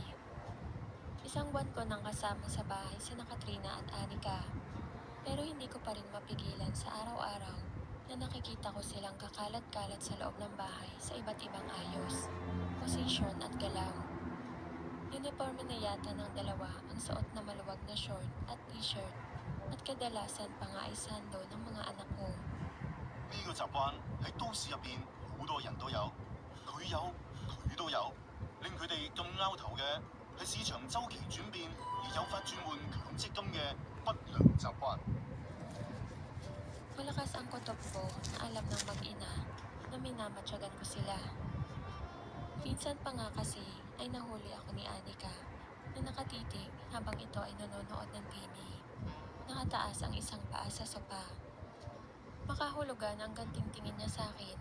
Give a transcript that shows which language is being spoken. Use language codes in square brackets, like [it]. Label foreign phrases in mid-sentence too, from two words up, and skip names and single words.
[tl] Isang buwan ko nang kasama sa bahay sina Katrina at Anika, pero hindi ko pa rin mapigilan sa araw-araw na nakikita ko silang kakalat-kalat sa loob ng bahay sa iba't ibang ayos, posisyon at galaw. Uniforme na yata ng dalawa ang suot na maluwag na short at t-shirt at kadalasan pa nga ay sando ng mga anak ko. [yue] 呢個習慣喺都市入邊好多人都有，佢有，佢都有，令佢哋咁拗頭嘅係市場周期轉變而誘發轉換強積金嘅不良習慣。 [tl] Malakas ang kutob ko na alam ng mag-ina na minamatyagan ko sila. Minsan pa nga kasi ay nahuli ako ni Anika na nakatitig habang ito ay nanonood ng TV. Nakataas ang isang paa sa sopa. Makahulugan ang ganting tingin niya sa akin.